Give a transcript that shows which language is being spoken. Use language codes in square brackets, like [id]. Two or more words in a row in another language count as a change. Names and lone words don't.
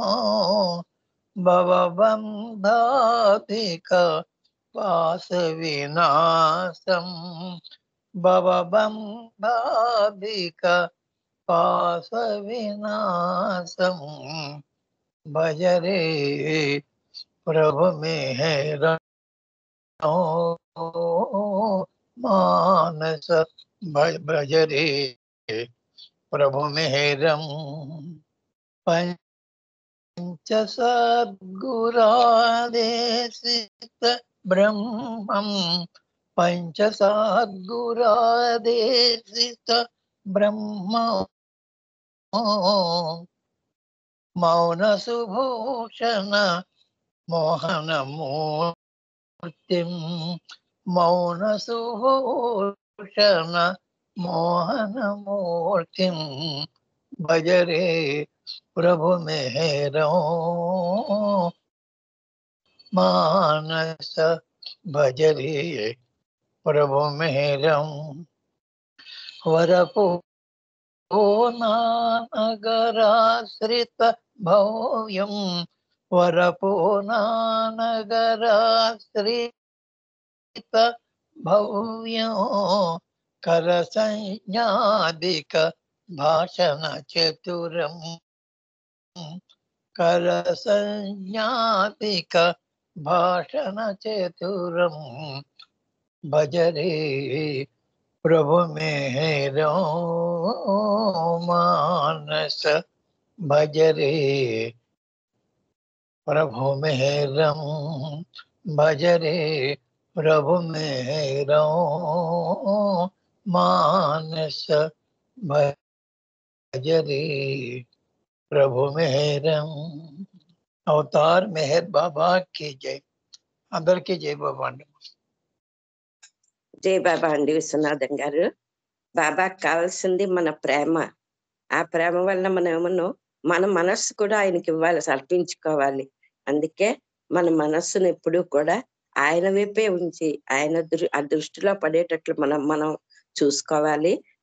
[sa] भवबन्धाधिक पास विनाशम भवबन्धाधिक पास विनाशम भज रे प्रभु मेहरो मानस भज रे प्रभु मेहरम पंच सद्गुरादेशित ब्रह्मं पंच सद्गुरादेशित ब्रह्म मौन सुभूषण मोहन मूर्तिं मौन सुभूषण मोहन मूर्तिं भज रे प्रभु मेहरो मानस भज रे प्रभु मेहरम वरपो नानगराश्रित भव्यं वरपो नानगराश्रित भव्यं करसंज्ञादिक भाषण चतुरं करसंज्ञादिक भाषण चतुरं भज रे प्रभु मेहरो मानस भज रे प्रभु मेहरम भज रे प्रभु मेहरो मानस भज रे प्रभु मेहरम [te] అవతార్ మెహర్ బాబా की జై అందరికీ జై బాబా అండి జై బాబా అండి విశ్వనాథం గారు. బాబాకి కావాల్సింది మన ప్రేమ. ఆ ప్రేమ వల్ల మనం ఏమన్నా మన మనస్సు కూడా ఆయనకి ఇవ్వాలి, అర్పించుకోవాలి. అందుకే మన మనస్సును ఎప్పుడూ కూడా ఆయన వైపే ఉంచి ఆయన ఆ దృష్టిలో పడేటట్లు మనం చూసుకోవాలి.